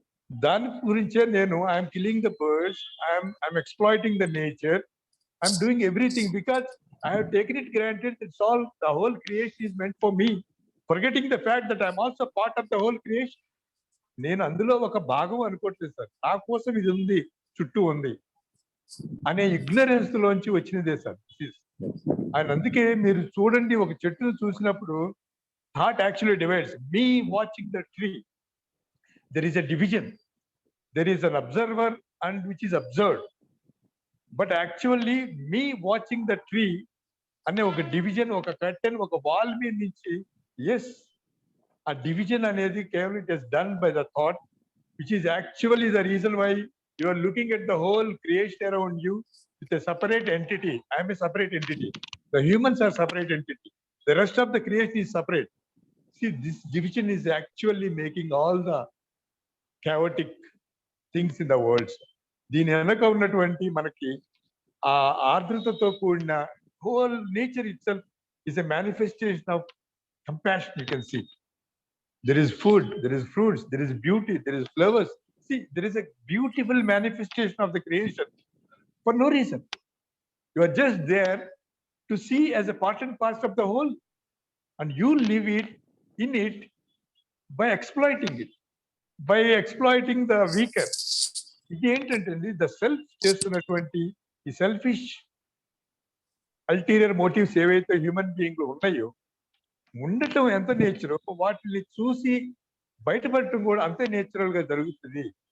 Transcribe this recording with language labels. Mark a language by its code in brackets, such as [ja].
[te] దాని గురించే నేను [en] I'm killing the birds, I'm exploiting the nature, I'm doing everything because I have taken it granted it's all, the whole creation is meant for me, forgetting the fact that I'm also part of the whole creation. [te] నేను అందులో ఒక భాగం అనుకోవట్లేదు sir, నా కోసం ఇది ఉంది, చుట్టూ ఉంది అనే ఇగ్నరెన్స్ లోంచి వచ్చినదే సార్. ఆయన అందుకే మీరు చూడండి, ఒక చెట్టును చూసినప్పుడు [en] Thought actually divides. Me watching the tree, there is a division, there is an observer and which is observed, but actually me watching the tree [te] అనే ఒక డివిజన్, ఒక కర్టెన్, ఒక వాల్ మీద నుంచి, [en] yes, [te] ఆ డివిజన్ అనేది కేవలం [en] It is done by the thought, which is actually the reason why you are looking at the whole creation around you with a separate entity. I'm a separate entity, the humans are separate entity, the rest of the creation is separate. See, this division is actually making all the chaotic things in the world. [te] దీని వెనక ఉన్నటువంటి మనకి ఆ ఆర్ద్రతతో కూడిన [en] whole nature itself is a manifestation of compassion. You can see there is food, there is fruits, there is beauty, there is flowers. See, there is a beautiful manifestation of the creation for no reason. You are just there to see as a part and parcel of the whole, and you live it in it by exploiting it, by exploiting the weaker. [te] ఇది ఏంటంటే the self చేస్తున్నటువంటి ఈ selfish ulterior motifs ఏవైతే human being లో ఉన్నాయో, ఉండటం ఎంత nature, వాటిని చూసి బయటపడటం కూడా అంతే నేచురల్ గా జరుగుతుంది.